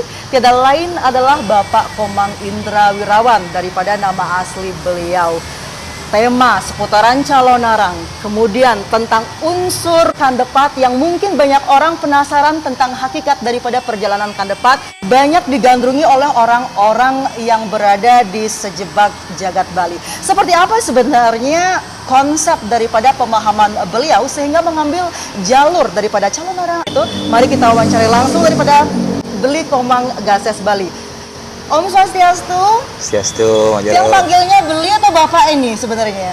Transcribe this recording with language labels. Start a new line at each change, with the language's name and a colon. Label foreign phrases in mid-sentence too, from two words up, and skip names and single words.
Indonesian: Tiada lain adalah Bapak Komang Indra Wirawan daripada nama asli beliau. Tema seputaran calon arang, kemudian tentang unsur kandepat yang mungkin banyak orang penasaran tentang hakikat daripada perjalanan kandepat, banyak digandrungi oleh orang-orang yang berada di sejebak jagat Bali. Seperti apa sebenarnya konsep daripada pemahaman beliau sehingga mengambil jalur daripada calon arang itu? Mari kita wawancari langsung daripada Beli Komang Gases Bali. Om Swastiastu. Swastiastu. Yang panggilnya Beli atau Bapak ini sebenarnya?